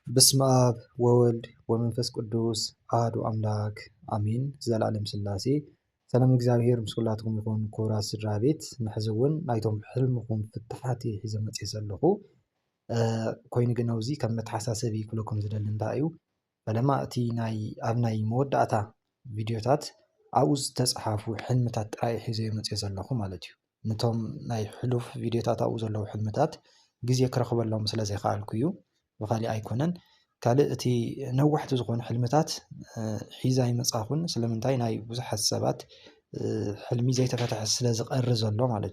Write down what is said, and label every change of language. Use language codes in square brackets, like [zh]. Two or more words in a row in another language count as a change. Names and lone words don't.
[gez] በስመ አብ ወወልድ ወመንፈስ ቅዱስ አሐዱ አምላክ አሜን። [ti] ዘላለም ሥላሴ ሰላም እግዚአብሔር ምስ ኩላትኩም ይኹን። ክቡራት ስድራ ቤት ንሕዚ እውን ናይቶም ሕልምኩም ፍትሓት ሒዘ መፅእ ዘለኹ ኮይኑ ግን ኣብዚ ከም መተሓሳሰቢ ክብለኩም ዝደሊ እንታይ እዩ ፈለማ እቲ ኣብ ናይ መወዳእታ ቪድዮታት ኣብኡ ዝተፅሓፉ ሕልምታት ጥራይ ሒዘ መፅእ ዘለኹ ማለት እዩ። ነቶም ናይ ሕሉፍ ቪድዮታት ኣብኡ ዘለዉ ሕልምታት ግዜ ክረኽበሎም ስለ ዘይከኣልኩ እዩ ብኻሊእ ኣይኮነን። ካልእ እቲ ነዋሕቲ ዝኾኑ ሕልምታት ሒዛ ይመፃኹን ስለምንታይ ናይ ብዙሓት ሰባት ሕልሚ ዘይተፈትሐ ስለ ዝቐሪ ዘሎ ማለት